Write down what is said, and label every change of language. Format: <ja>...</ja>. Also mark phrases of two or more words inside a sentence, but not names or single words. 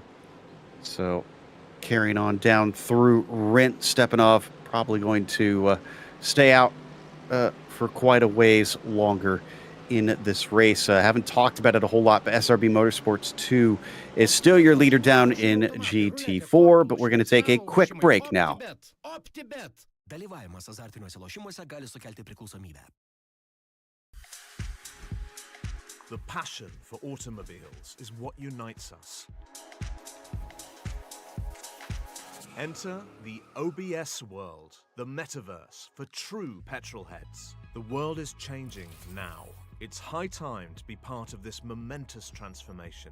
<en>So carrying on down through Rent, Stepanov probably going to stay out for quite a ways longer in this race. I haven't talked about it a whole lot, but SRB Motorsports 2 is still your leader down in GT4, but we're going to take a quick break now. OPTIBET.</en> <lt>Dalyvavimas azartiniuose lošimuose gali sukelti priklausomybę.</lt> <en>The passion for automobiles is what unites us. Enter the OBS world, the metaverse for true petrol heads. The world is changing now. It's high time to be part of this momentous transformation.</en>